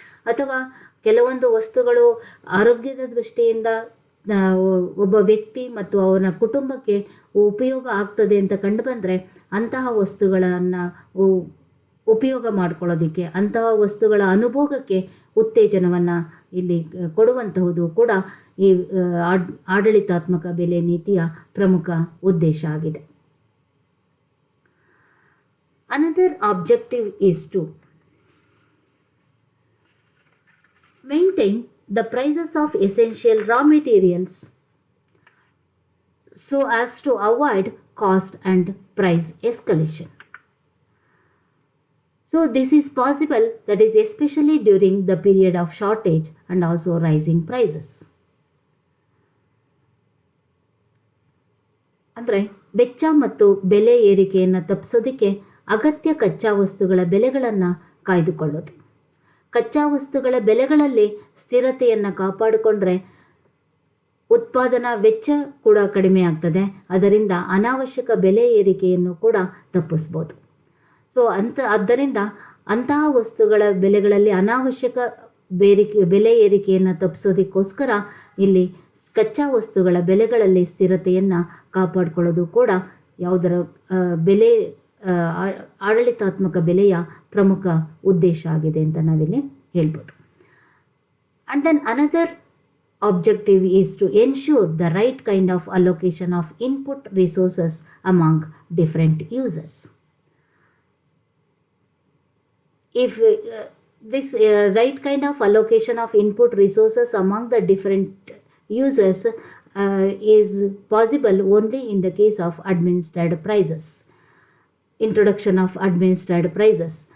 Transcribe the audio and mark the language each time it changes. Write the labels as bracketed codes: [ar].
[kn] ಅಥವಾ ಕೆಲವೊಂದು ವಸ್ತುಗಳು ಆರೋಗ್ಯದ ದೃಷ್ಟಿಯಿಂದ ಒಬ್ಬ ವ್ಯಕ್ತಿ ಮತ್ತು ಅವನ ಕುಟುಂಬಕ್ಕೆ ಉಪಯೋಗ ಆಗ್ತದೆ ಅಂತ ಕಂಡು ಬಂದರೆ ಅಂತಹ ವಸ್ತುಗಳನ್ನು ಉಪಯೋಗ ಮಾಡ್ಕೊಳ್ಳೋದಕ್ಕೆ, ಅಂತಹ ವಸ್ತುಗಳ ಅನುಭೋಗಕ್ಕೆ ಉತ್ತೇಜನವನ್ನು ಇಲ್ಲಿ ಕೊಡುವಂತಹುದು ಕೂಡ ಈ ಆಡಳಿತಾತ್ಮಕ ಬೆಲೆ ನೀತಿಯ ಪ್ರಮುಖ ಉದ್ದೇಶ ಆಗಿದೆ. [en] Another objective is to maintain the prices of essential raw materials so as to avoid cost and price escalation. So this is possible, that is especially during the period of shortage and also rising prices. [kn] ಅಂದರೆ ವೆಚ್ಚ ಮತ್ತು ಬೆಲೆ ಏರಿಕೆಯನ್ನು ತಪ್ಪಿಸೋದಕ್ಕೆ ಅಗತ್ಯ ಕಚ್ಚಾ ವಸ್ತುಗಳ ಬೆಲೆಗಳನ್ನು ಕಾಯ್ದುಕೊಳ್ಳೋದು. ಕಚ್ಚಾ ವಸ್ತುಗಳ ಬೆಲೆಗಳಲ್ಲಿ ಸ್ಥಿರತೆಯನ್ನು ಕಾಪಾಡಿಕೊಂಡ್ರೆ ಉತ್ಪಾದನಾ ವೆಚ್ಚ ಕೂಡ ಕಡಿಮೆ ಆಗ್ತದೆ. ಅದರಿಂದ ಅನಾವಶ್ಯಕ ಬೆಲೆ ಏರಿಕೆಯನ್ನು ಕೂಡ ತಪ್ಪಿಸ್ಬೋದು. ಸೊ ಆದ್ದರಿಂದ ಅಂತಹ ವಸ್ತುಗಳ ಬೆಲೆಗಳಲ್ಲಿ ಅನಾವಶ್ಯಕ ಬೆಲೆ ಏರಿಕೆಯನ್ನು ತಪ್ಪಿಸೋದಕ್ಕೋಸ್ಕರ ಇಲ್ಲಿ ಕಚ್ಚಾ ವಸ್ತುಗಳ ಬೆಲೆಗಳಲ್ಲಿ ಸ್ಥಿರತೆಯನ್ನು ಕಾಪಾಡಿಕೊಳ್ಳೋದು ಕೂಡ ಯಾವುದರ ಬೆಲೆ ಆಡಳಿತಾತ್ಮಕ ಬೆಲೆಯ ಪ್ರಮುಖ ಉದ್ದೇಶ ಆಗಿದೆ ಅಂತ ನಾವಿಲ್ಲಿ ಹೇಳ್ಬೋದು. [en] And then another objective is to ensure the right kind of allocation of input resources among different users. If this right kind of allocation of input resources among the different users is possible only in the case of administered prices, introduction of administered prices.